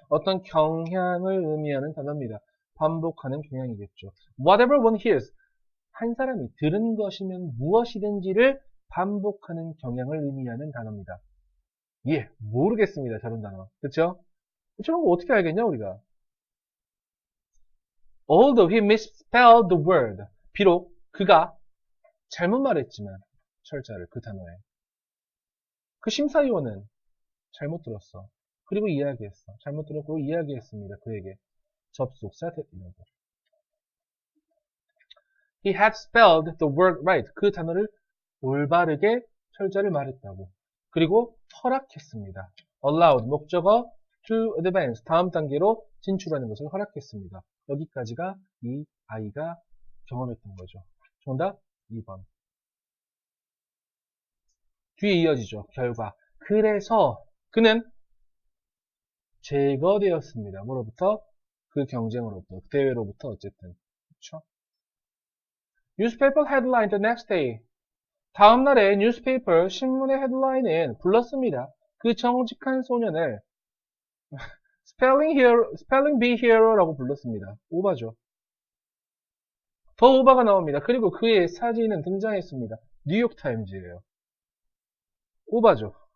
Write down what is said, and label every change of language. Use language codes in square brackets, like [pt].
[ko] 어떤 경향을 의미하는 단어입니다. 반복하는 경향이겠죠. [en] Whatever one hears. [ko] 한 사람이 들은 것이면 무엇이든지를 반복하는 경향을 의미하는 단어입니다. 예, 모르겠습니다. 저런 단어. 그쵸? 저런 거 어떻게 알겠냐, 우리가? [en] Although he misspelled the word. [ko] 비록 그가 잘못 말했지만, 철자를 그 단어에. 그 심사위원은 잘못 들었어. 그리고 이야기했어. 잘못 들었고 이야기했습니다. 그에게. 접속사 이런 거. [en] He had spelled the word right. [ko] 그 단어를 올바르게 철자를 말했다고. 그리고 허락했습니다. allowed 목적어 [en] to advance [ko] 다음 단계로 진출하는 것을 허락했습니다. 여기까지가 이 아이가 경험했던 거죠. 정답 2번. 뒤에 이어지죠. 결과. 그래서 그는 제거되었습니다. 뭐로부터? 그 경쟁으로부터, 그 대회로부터 어쨌든. 그렇죠? [en] Newspaper headline the next day. [ko] 다음 날에 뉴스페이퍼 신문의 헤드라인은 불렀습니다. 그 정직한 소년을 spelling bee hero라고 불렀습니다. 오바죠. 더 오바가 나옵니다. 그리고 그의 사진은 등장했습니다. 뉴욕타임즈예요. 오바죠.